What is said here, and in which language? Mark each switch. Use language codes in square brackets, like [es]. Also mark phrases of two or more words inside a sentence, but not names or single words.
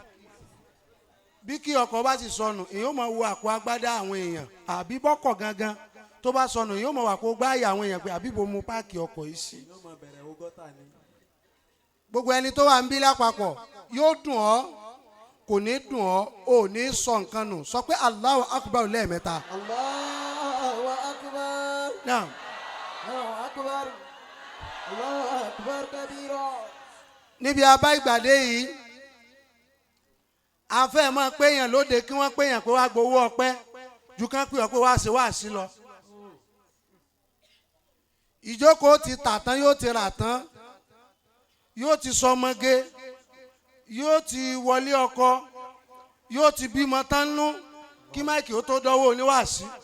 [yo] bí kí ọkọ̀ bá ti sọnù èèyàn máa wo àpò agbádá àwọn èèyàn àbí bọ́kọ̀ gangan tó bá sọnù èèyàn máa wà kó gbáyà àwọn èèyàn pé àbí bo mu páàkì ọkọ̀ yìí sí. gbogbo ẹni tó wà ń bí lápapọ̀ yóò dùn ọ́ kò ní dùn ọ́ ò ní sọ nǹkan nù sọ pé [ar] الله أكبر [yo] lẹ́ẹ̀mẹ́ta. [ar] الله أكبر. Naam. الله أكبر. الله أكبر كبيرا. [yo] níbi abá ìgbàdé yìí a fẹ́ máa péyàn lóde kí wọ́n péyàn pé wá gbowó ọpẹ́ ju kán pé ọ pé wá sí wáàsí lọ. ìjókòó ti tà tán yóò ti rà tán yóò ti sọmọge yóò ti wọlé ọkọ yóò ti bímọ tán nú kí máìkì ó tó dọ́wọ́ oníwàásí.